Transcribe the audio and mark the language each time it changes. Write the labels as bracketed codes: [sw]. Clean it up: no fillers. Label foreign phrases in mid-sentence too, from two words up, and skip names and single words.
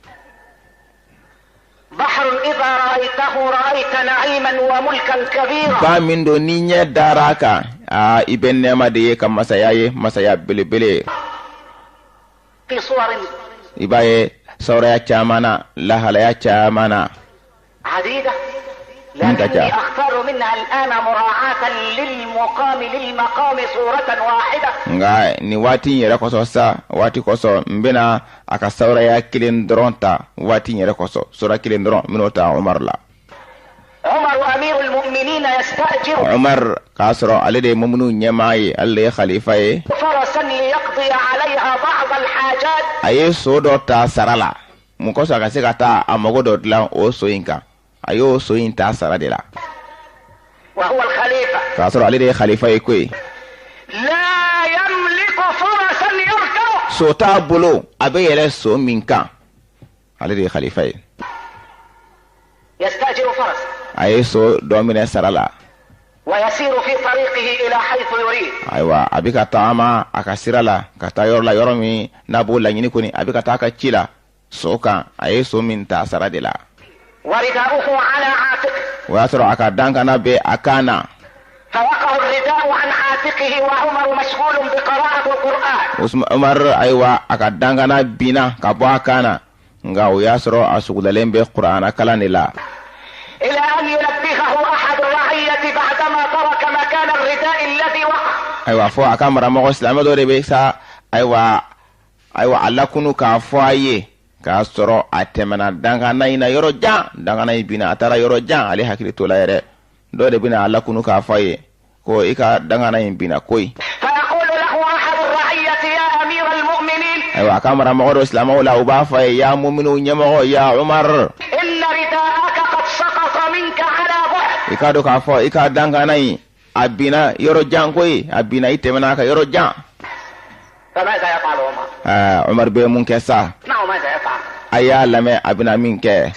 [ar] بحر إذا رأيته رأيت نعيما وملكا كبيرا [bm] ba min do ni ɲɛ dara a kan i bɛ nɛɛma de ye ka masaya ye masaya belebele. [ar] في صور [bm] i b'a ye sawuraya caman na lahalaya caman na. [ar] عديدة من كجا؟ لكني أختار منها الآن مراعاة للمقام صورة واحدة. [bm] nga ni waati in yɛrɛ kɔsɔ sa waati kɔsɔ n bɛna a ka sawuraya kelen dɔrɔn ta waati in yɛrɛ kɔsɔ sura kelen dɔrɔn n bɛn'o ta umar la. [ar] عمر أمير المؤمنين يستأجر [bm] umar k'a sɔrɔ ale de ye mumunu ɲɛmaa ye ale de ye khalifa ye. [ar] فرسا ليقضي عليها بعض الحاجات. [bm] a ye so dɔ ta sara la mun kɔsɔn a ka se ka taa a mago dɔ dilan o so in kan a y'o so in ta sara de la. [ar] وهو الخليفة. [bm] k'a sɔrɔ ale de ye khalifa ye koyi. [ar] لا يملك فرسا يركبه. [bm] so t'a bolo a bɛ yɛlɛ so min kan ale de ye khalifa ye. [ar] يستأجر فرسا [bm] a ye so dɔ minɛ sara la. [ar] ويسير في طريقه إلى حيث يريد. [bm] ayiwa a bɛ ka taama a ka sira la ka taa yɔrɔ la yɔrɔ min n'a b'o laɲini kɔni a bɛ ka taa a ka ci la so kan a ye so min ta sara de la. [ar] ورداؤه على عاتقه. [bm] o y'a sɔrɔ a ka dankana bɛ a kan na. [ar] فوقع الرداء عن عاتقه وعمر مشغول بقراءة القرآن. [bm] umar ayiwa a ka dankana binna ka bɔ a kan na nka o y'a sɔrɔ a sugudalen bɛ kuranna kalan de la. [ar] إلى أن ينبهه أحد الرعية بعدما ترك مكان الرداء الذي وقع. [bm] ayiwa fɔ a ka maramɔgɔ silamɛ dɔ de bɛ sa ayiwa a lakunu k'a fɔ a ye k'a sɔrɔ a tɛmɛna dankana in na yɔrɔ jan dankana in binna a taara yɔrɔ jan ale hakili t'o la yɛrɛ dɔ de bɛna a lakunu k'a fɔ a ye ko i ka dankana in binna koyi. [ar] فيقول له أحد الرعية يا أمير المؤمنين. [bm] ayiwa a ka maramɔgɔ dɔ silamɛw la u b'a fɔ a ye ya muminu ɲɛmɔgɔ ya umar. [ar] إن رداءك قد سقط منك على بعد. [bm] i k'a dɔn k'a fɔ i ka dankana in a binna yɔrɔ jan koyi a binna i tɛmɛna a ka yɔrɔ jan. [ar] فماذا يفعل عمر؟ [bm] umar bɛ mun kɛ sa [ar] اسمعوا ماذا يفعل. [bm] a y'a lamɛn a bɛna min kɛ.